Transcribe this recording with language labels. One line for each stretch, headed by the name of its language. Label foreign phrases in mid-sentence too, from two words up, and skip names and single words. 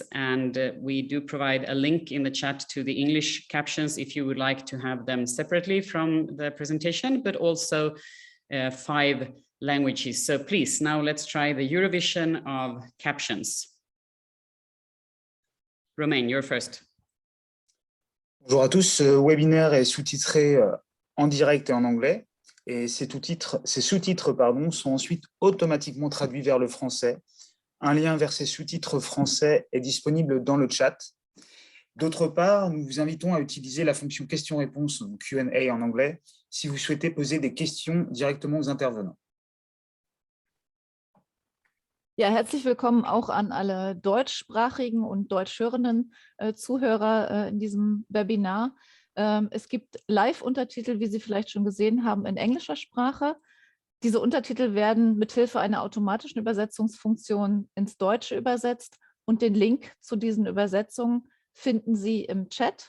English: And we do provide a link in the chat to the English captions if you would like to have them separately from the presentation, but also 5 languages. So please, now let's try the Eurovision of captions. Romain, you're first.
French: Bonjour à tous, ce webinaire est sous-titré en direct et en anglais, et ces sous-titres sont ensuite automatiquement traduits vers le français. Un lien vers ces sous-titres français est disponible dans le chat. D'autre part, nous vous invitons à utiliser la fonction questions-réponses, Q&A en anglais, si vous souhaitez poser des questions directement aux intervenants.
German: Ja, herzlich willkommen auch an alle deutschsprachigen und deutschhörenden Zuhörer in diesem Webinar. Es gibt Live-Untertitel, wie Sie vielleicht schon gesehen haben, in englischer Sprache. Diese Untertitel werden mithilfe einer automatischen Übersetzungsfunktion ins Deutsche übersetzt und den Link zu diesen Übersetzungen finden Sie im Chat.